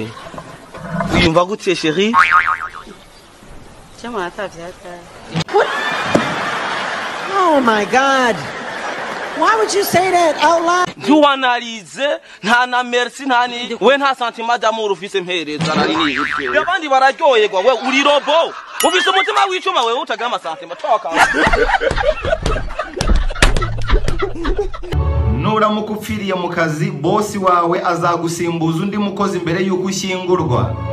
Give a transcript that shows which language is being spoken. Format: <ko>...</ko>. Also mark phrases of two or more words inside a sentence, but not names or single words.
<fr>Oui, on va goûter chérie.</fr> <en>Oh my God. Why would you say that out loud?</en> <fr>Tu analyse,</fr> <rn>nta merci nta ni we nta</rn> <fr>sentiment d'amour</fr> <rn>ufise mpereza nari ni ibyo. Abandi bararyoyegwa we uri robo. Ufise umutima w'icuma we utagira ama sentiment toka.</rn> <rw>Nuramuka upfiriye mu kazi boss wawe azagusimbuza undi mukozi mbere yuko ushyingurwa.</rw>